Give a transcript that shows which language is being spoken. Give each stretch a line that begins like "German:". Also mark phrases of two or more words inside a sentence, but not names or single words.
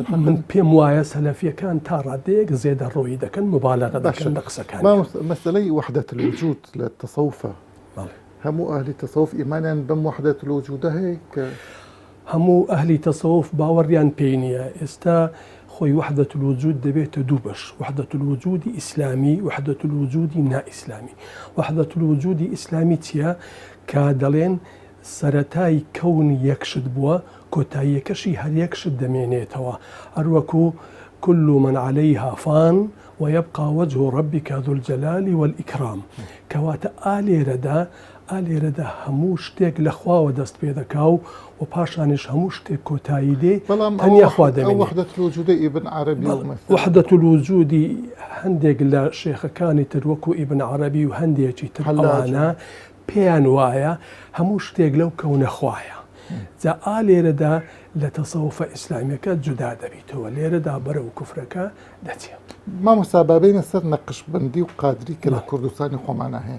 Central Kurdish: من پێم وایە سەلەفیەکان تا ڕادەیەک زێدە ڕۆیی دەکەن، مبالەغە دەکەن لە قسەکان. مەسەلەی
Arabic: وحدەت الوجود
Central Kurdish: لە تەسەوفە هەموو ئەهلی تەسەوف ئیمانیان بەم
Arabic: وحدەت الوجودە
Central Kurdish: هەیە کە هەموو ئەهلی تەسەوف باوەڕیان پێی نییە. ئێستا خۆی
Arabic: وحدة الوجود
Central Kurdish: دەبێتە دوو بەش،
Arabic: وحدة الوجود
Central Kurdish: ئیسلامی،
Arabic: وحدة الوجود
Central Kurdish: نائیسلامی.
Arabic: وحدة الوجود
Central Kurdish: ئیسلامی چییە؟ کە دەڵێن سەرەتای کەون یەکشت بووە کۆتاییەکەشی هەر یەکشت دەمێنێتەوە هەروەکو
Arabic: كل من عليها فان ويبقى وجه ربك ذو الجلال والإكرام
Central Kurdish: كواتا ئالێرەدا هەموو شتێک لە خواوە دەست پێ دەکاو و پاشانش هەموو شتێک کۆتایی دێ تەنیا خوا دەمێنێت.
Arabic: وحدة الوجود ابن عربي وحدة الوجود
Central Kurdish: هەندێک لە شێخەکانی تر وەکو ئیبن عەرەبی و هەندێکی تر ئەوانە پێیان وایە هەموو شتێک لەو کەونە خوایە. جا ئالێرەدا لە تەسەوفە ئیسلامیەکە جودا دەبیتەوە لێرەدا بەرەو کوفرەکە دەچێت. مامۆستا بابینە سەر نەقشبەندی و قادری کە لە کوردستانی خۆمانە هەیە.